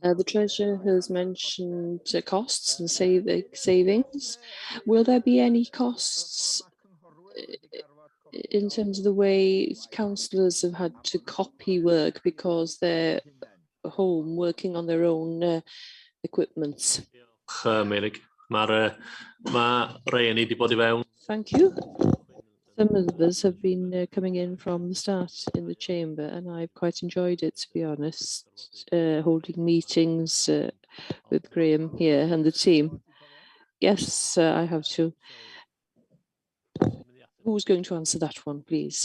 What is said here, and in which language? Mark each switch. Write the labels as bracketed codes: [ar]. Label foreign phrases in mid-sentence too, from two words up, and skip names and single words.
[en] The Treasurer has mentioned costs and savings. Will there be any costs in terms of the way councillors have had to copy work because they're home working on their own equipment? [cy] Meirg. Ma' rei di bod I fewn. [en] Thank you. Some of us have been coming in from the start in the chamber, and I've quite enjoyed it, to be honest, holding meetings with Graham here and the team. Yes, I have to. Who's going to answer that one, please?